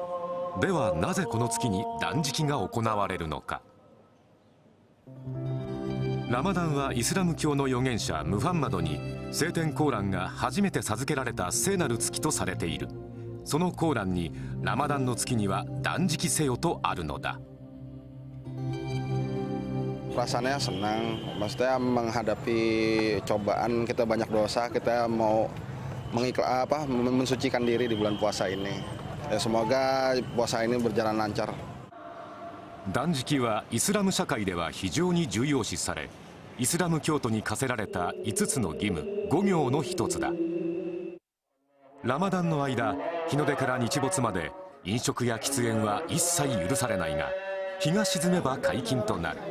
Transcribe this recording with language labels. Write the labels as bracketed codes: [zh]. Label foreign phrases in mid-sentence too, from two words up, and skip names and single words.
[ja] ではなぜこの月に断食が行われるのか。ラマダンはイスラム教の預言者ムハンマドに聖典コーランが初めて授けられた聖なる月とされている。そのコーランにラマダンの月には断食せよとあるのだ。 [id] Rasanya senang, maksudnya menghadapi cobaan, kita banyak dosa, kita mau mensucikan diri di bulan puasa ini. Semoga puasa ini berjalan lancar. [ja] 断食はイスラム社会では非常に重要視され、イスラム教徒に課せられた5つの義務5行の一つだ。ラマダンの間、日の出から日没まで飲食や喫煙は一切許されないが、日が沈めば解禁となる。